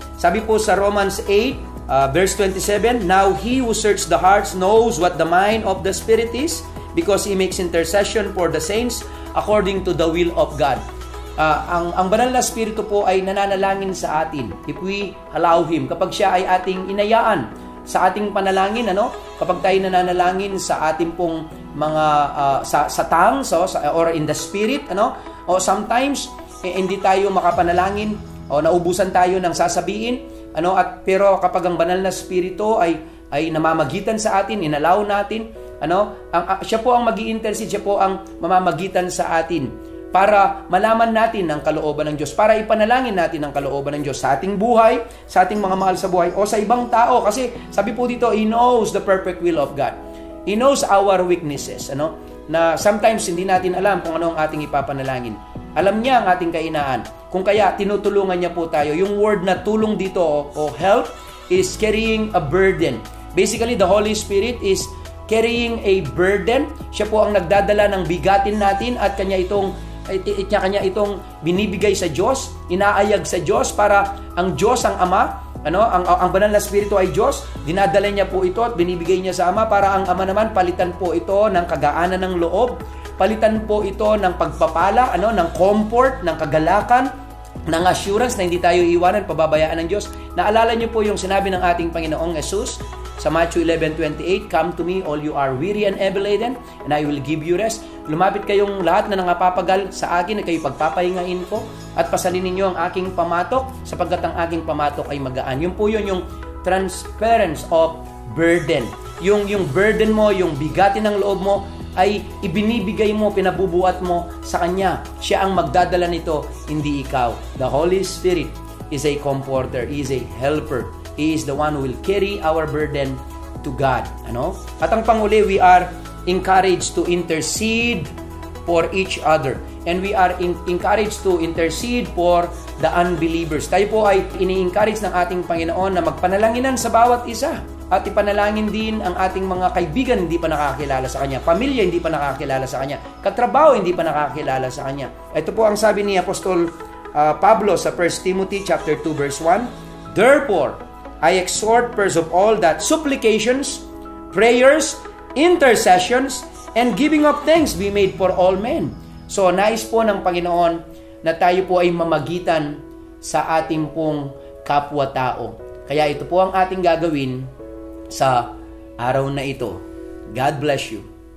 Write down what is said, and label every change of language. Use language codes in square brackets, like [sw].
[tl] Sabi po sa [en] Romans 8, verse 27, "Now he who searches the hearts knows what the mind of the Spirit is, because he makes intercession for the saints according to the will of God." [tl] Ang banal na Espiritu po ay nananalangin sa atin [en] if we allow Him. [tl] Kapag siya ay ating inayaan sa ating panalangin, kapag tayo nananalangin sa ating pong mga sa tongues [en] or in the Spirit, [tl] o sometimes hindi tayo makapanalangin o naubusan tayo ng sasabihin, pero kapag ang banal na Espiritu ay namamagitan sa atin, inalaw natin, siya po ang magi-intercede, siya po ang mamamagitan sa atin para malaman natin ang kalooban ng Diyos, para ipanalangin natin ang kalooban ng Diyos sa ating buhay, sa ating mga mahal sa buhay, o sa ibang tao. Kasi sabi po dito, [en] He knows the perfect will of God. He knows our weaknesses, [tl] na sometimes hindi natin alam kung ano ang ating ipapanalangin. Alam niya ang ating kainaan. Kung kaya, tinutulungan niya po tayo. [en] Yung word [tl] na tulong dito, o [en] help, is carrying a burden. Basically, the Holy Spirit is carrying a burden. [tl] Siya po ang nagdadala ng bigatin natin at kanya itong binibigay sa Diyos, inaayag sa Diyos para ang Diyos, ang Ama, ang banal na Espiritu ay Diyos, dinadala niya po ito at binibigay niya sa Ama para ang Ama naman palitan po ito ng kagaanan ng loob, palitan po ito ng pagpapala, ng comfort, ng kagalakan, ng assurance na hindi tayo iiwanan, pababayaan ng Diyos. Naalala niyo po yung sinabi ng ating Panginoong Jesus sa [en] Matthew 11:28, "Come to me, all you are weary and heavy laden, and I will give you rest." [tl] Lumapit kayong lahat na nangapapagal sa akin, at kayo pagpapahingain ko, at pasalinin niyo ang aking pamatok, sapagkat ang aking pamatok ay magaan. Yun po yun, yung [en] transference of burden. [tl] Yung burden mo, yung bigatin ng loob mo, ay ibinibigay mo, pinabubuhat mo sa Kanya. Siya ang magdadala nito, hindi ikaw. [en] The Holy Spirit is a comforter, is a helper. He is the one who will carry our burden to God. [tl] At ang panguli, [en] we are encouraged to intercede for each other. And we are encouraged to intercede for the unbelievers. [tl] Tayo po ay ini-encourage ng ating Panginoon na magpanalanginan sa bawat isa. At ipanalangin din ang ating mga kaibigan hindi pa nakakilala sa Kanya. Pamilya hindi pa nakakilala sa Kanya. Katrabaho hindi pa nakakilala sa Kanya. Ito po ang sabi ni Apostol Pablo sa 1 Timothy chapter 2 verse 1. [en] "Therefore, I exhort first of all that supplications, prayers, intercessions, and giving of thanks be made for all men." [tl] So, nais po ng Panginoon na tayo po ay mamagitan sa ating pong kapwa-tao. Kaya ito po ang ating gagawin sa araw na ito. [en] God bless you.